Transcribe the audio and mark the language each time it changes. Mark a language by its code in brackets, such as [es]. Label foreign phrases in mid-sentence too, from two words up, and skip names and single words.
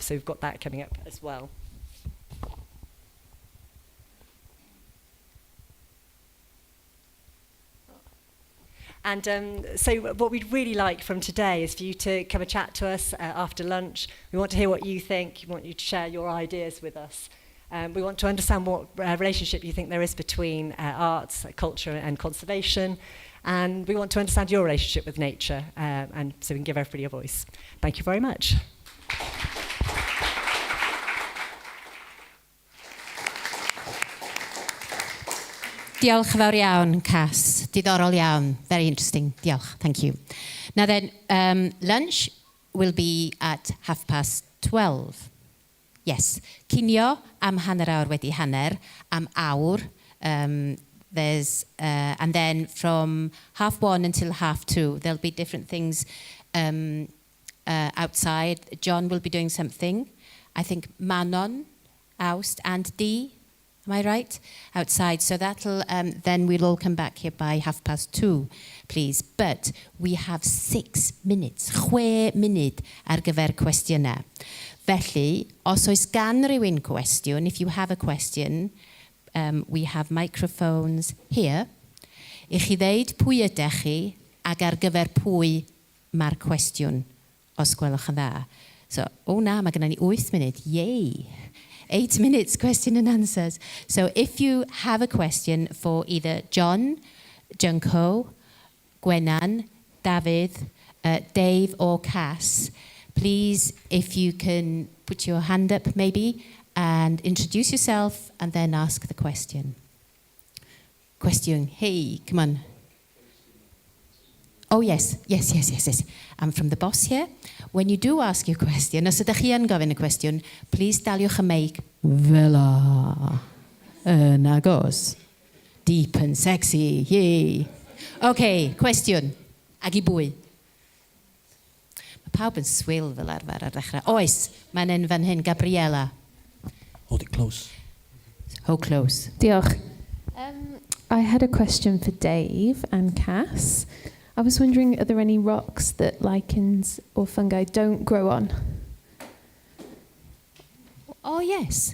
[en] So we've got that coming up as well. And so what we'd really like from today is for you to come and chat to us after lunch. We want to hear what you think. We want you to share your ideas with us. We want to understand what relationship you think there is between arts, culture and conservation. And we want to understand your relationship with nature, and so we can give everybody a voice. Thank you very much. [cy] Diolch yn fawr iawn, Cas. Diddorol iawn. [en] Very interesting. Diolch. Thank you. Now then, lunch will be at 12:30. Yes. [cy] Cinio am hanner awr wedi hanner, am awr. [en] There's and then from 1:30 until 2:30, there'll be different things outside. John will be doing something. I think Manon, Aust and Dee. Am I right? Outside. So that'll, then we'll all come back here by 2:30, please. But we have 6 minutes, [cy] 6 munud ar gyfer cwestiynau. Felly, os oes gan rywun cwestiwn, [en] if you have a question, we have microphones here. [cy] I chi ddeud pwy ydych chi ac ar gyfer pwy mae'r cwestiwn, os gwelwch yn dda. So, na, mae gennym ni 8 munud. [en] Yay! 8 minutes, question and answers. So if you have a question for either John, Junko, Gwenan, David, Dave or Cass, please, if you can put your hand up maybe and introduce yourself and then ask the question. Question, hey, come on. Oh yes. I'm from the boss here. When you do ask your question, [cy] os ydych chi yn gofyn y cwestiwn, [en] please [cy] daliwch y meic fela. Yn agos. [en] Deep and sexy, yay. [cy] Okay, cwestiwn. Ag I bwy. Mae pawb yn swil fel arfer ar ddechrau. Oes, mae'n un fan hyn, Gabriela. [en] Hold it close. Hold close. [cy] Diolch. [en] I had a question for Dave and Cass. I was wondering, are there any rocks that lichens or fungi don't grow on? Oh, yes.